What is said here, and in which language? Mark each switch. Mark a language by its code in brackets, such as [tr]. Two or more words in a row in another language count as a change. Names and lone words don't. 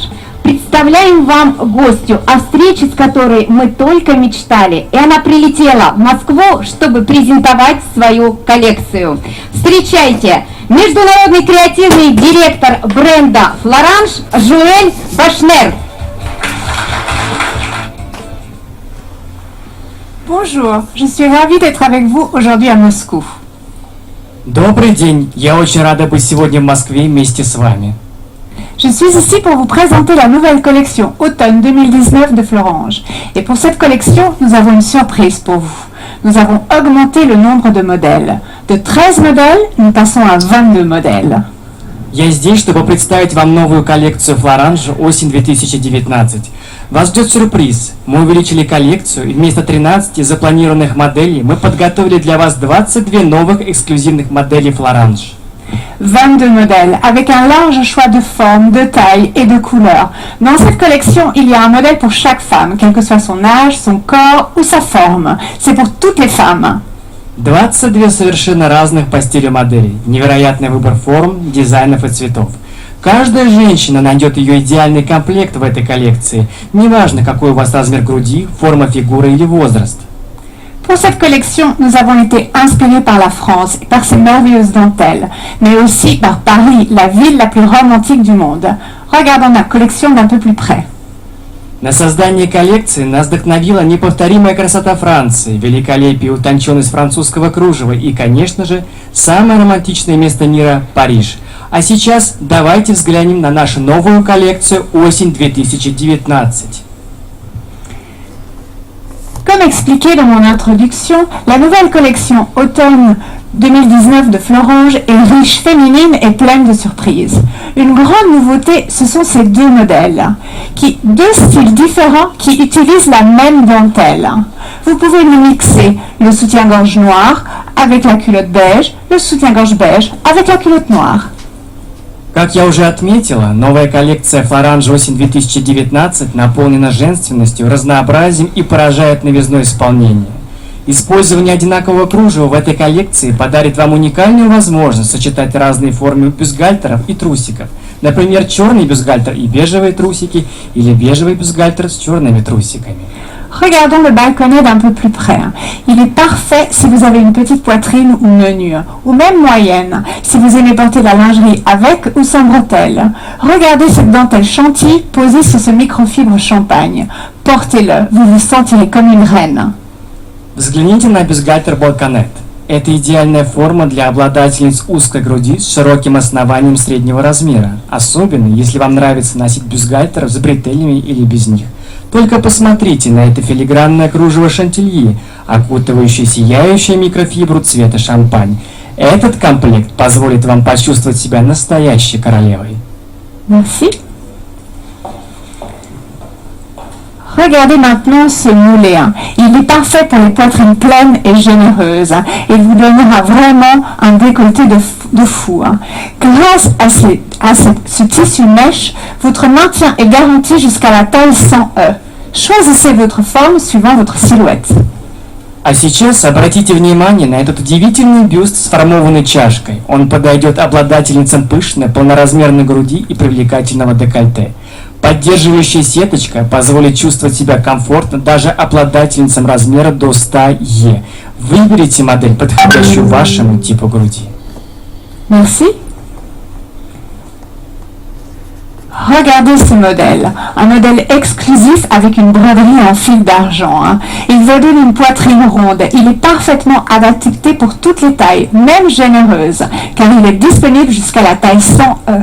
[ru] Представляем вам гостью, о встрече с которой мы только мечтали. И она прилетела в Москву, чтобы презентовать свою коллекцию. Встречайте, международный креативный директор бренда Florange Жуэль Башнер. [fr] Bonjour, je suis ravie d'être avec vous aujourd'hui à Moscou. [ru] Добрый день, я очень рада быть сегодня в Москве вместе с вами. [fr] Je suis ici pour vous présenter la nouvelle collection Automne 2019 de Florange. Et pour cette collection, nous avons une surprise pour vous. Nous avons augmenté le nombre de modèles. De 13 modèles, nous passons à 22 modèles. [ru] Я здесь, чтобы представить вам новую коллекцию Florange осень 2019. Вас ждет сюрприз. Мы увеличили коллекцию, и вместо 13 запланированных моделей мы подготовили для вас 22 новых эксклюзивных модели Florange. [fr] 22 modèles, avec un large choix de formes, de tailles et de couleurs. Dans cette collection, il y a un modèle pour chaque femme, quel que soit son âge, son corps ou sa forme. C'est pour toutes les femmes. [ru] 22 совершенно разных по стилю моделей. Невероятный выбор форм, дизайнов и цветов. Каждая женщина найдет ее идеальный комплект в этой коллекции. Неважно, какой у вас размер груди, форма фигуры или возраст. [fr] Pour cette collection, nous avons été inspirés par la France et par ses merveilleuses dentelles, mais aussi par Paris, la ville la plus romantique du monde. Regardons la collection d'un peu plus près. [ru] На создание коллекции нас вдохновила неповторимая красота Франции, великолепие и утонченность французского кружева и, конечно же, самое романтичное место мира – Париж. А сейчас давайте взглянем на нашу новую коллекцию осень 2019. [fr] Comme expliqué dans mon introduction, la nouvelle collection Automne 2019 de Florange est riche, féminine et pleine de surprises. Une grande nouveauté, ce sont ces deux modèles, deux styles différents qui utilisent la même dentelle. Vous pouvez les mixer, le soutien-gorge noir avec la culotte beige, le soutien-gorge beige avec la culotte noire. [ru] Как я уже отметила, новая коллекция Florange осень 2019 наполнена женственностью, разнообразием и поражает новизной исполнения. Использование одинакового кружева в этой коллекции подарит вам уникальную возможность сочетать разные формы бюстгальтеров и трусиков. Например, черный бюстгальтер и бежевые трусики, или бежевый бюстгальтер с черными трусиками. [fr] Regardons le balconnet d'un peu plus près. Il est parfait si vous avez une petite poitrine ou menue, ou même moyenne, si vous aimez porter la lingerie avec ou sans bretelles. Regardez cette dentelle chantilly posée sur ce microfibre champagne. Portez-le, vous vous sentirez comme une reine. [ru] Взгляните на бюстгальтер балконет. Это идеальная форма для обладательниц узкой груди с широким основанием среднего размера, особенно если вам нравится носить бюстгальтер с бретелями или без них. Только посмотрите на это филигранное кружево шантильи, окутывающее сияющую микрофибру цвета шампань. Этот комплект позволит вам почувствовать себя настоящей королевой. [fr] Merci. Regardez maintenant ce moulé. Il est parfait pour les poitrines pleines et généreuses. Il vous donnera vraiment un décolleté de fou. Grâce à ce tissu mèche, votre maintien est garanti jusqu'à la taille 100E. Choisissez votre forme suivant votre silhouette. [ru] А сейчас обратите внимание на этот удивительный бюст с формованной чашкой. Он подойдет обладательницам пышной, полноразмерной груди и привлекательного декольте. Поддерживающая сеточка позволит чувствовать себя комфортно даже обладательницам размера до 100Е. Выберите модель, подходящую вашему типу груди. [fr] Merci. Regardez ce modèle, un modèle exclusif avec une broderie en fil d'argent. Il vous donne une poitrine ronde, il est parfaitement adapté pour toutes les tailles, même généreuses, car il est disponible jusqu'à la taille 100E.